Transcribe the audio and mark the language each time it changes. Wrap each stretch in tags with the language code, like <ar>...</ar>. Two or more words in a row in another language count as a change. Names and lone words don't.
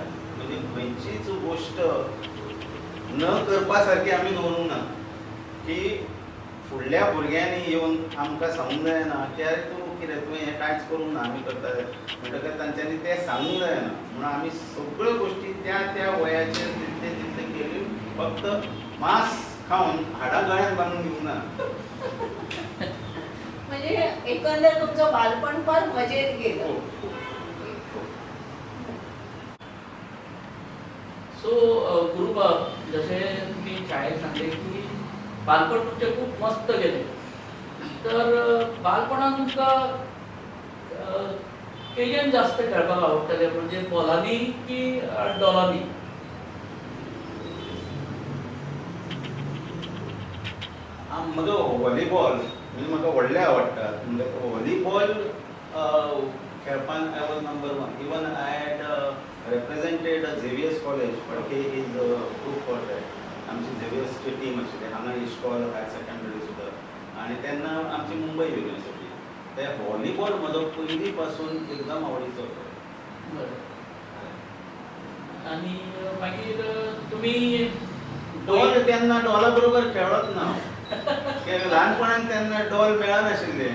<kok>म्हणजे खंयचीच गोश्ट न करपा सारकी आमी दवरूंक ना, की फुडल्या भुरग्यांनी येवन आमकां सांगूंक जायना की अरे तूं कितें तुवें हें कांयच करूंक ना, आमी करताले म्हणटकच तांच्यांनी तें सांगूंक जायना म्हणून आमी सगळ्यो गोश्टी त्या त्या वयाचेर तितले तितले केल्यो. फक्त मांस खावन हाडां गळ्यांत बांदून दिवंक ना.</kok> <mr>म्हणजे एकंदर तुमचं बालपण फार मजेत गेलं.</mr> <kok>सो गुरुबाब, जसे तुम्ही शाळेत सांगले की बालपण तुमचे खूप मस्त गेले, तर बालपणात तुमकां केजन जास्त खेळपाक आवडटलें, म्हणजे बॉलांनी की डॉलांनी? म्हजो व्हॉलीबॉल म्हणजे म्हाका व्हडलें आवडटा. म्हणजे व्हॉलीबॉल खेळपान</kok> <en>I was number 1. even I had represented Xavier's College, Padke is good for that.</en> <kok>आमची झेवियर्सची टीम आशिल्ली हांगा इश्कॉल हायर सेकंडरी सुद्दां. आणि तेन्ना आमची मुंबय युनिवर्सिटी. ते व्हॉलीबॉल म्हजो पयलीं पासून एकदम आवडीचो होतो. आणि मागीर तुमी डॉल तेन्ना डॉला बरोबर खेळत ना. ल्हानपणांत तेन्ना डॉल मेळनाशिल्ले.</kok>